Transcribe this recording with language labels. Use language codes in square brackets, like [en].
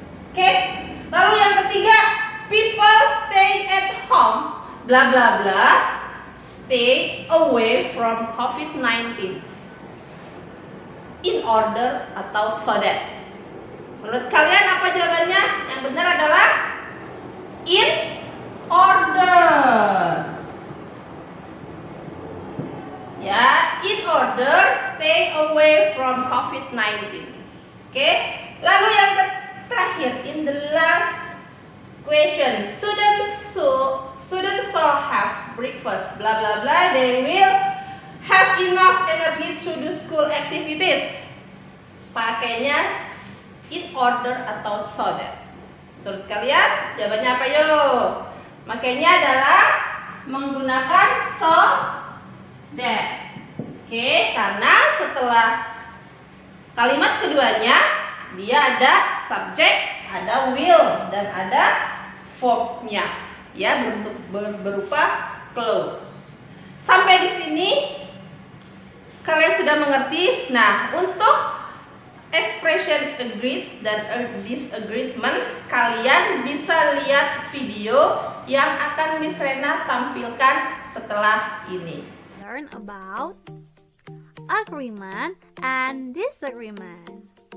[id] Oke. Lalu yang ketiga, people stay at home, bla bla bla, stay away from COVID-19. In order atau so that? Menurut kalian apa jawabannya? Yang benar adalah in order. [en] Ya, in order, stay away from COVID-19. Oke. [id] Lalu yang terakhir, [en] in the last question, students shall have breakfast, bla bla bla, they will have enough energy to do school activities. [id] Pakainya in order atau so that? Menurut kalian jawabannya apa yuk? Makanya adalah menggunakan so that. Oke, karena setelah kalimat keduanya dia ada subjek, ada will, dan ada verbnya, ya, berbentuk berupa close. Sampai di sini kalian sudah mengerti. Nah, untuk expression agreed dan disagreement, kalian bisa lihat video yang akan Miss Rena tampilkan setelah ini. [en] Learn about agreement and disagreement.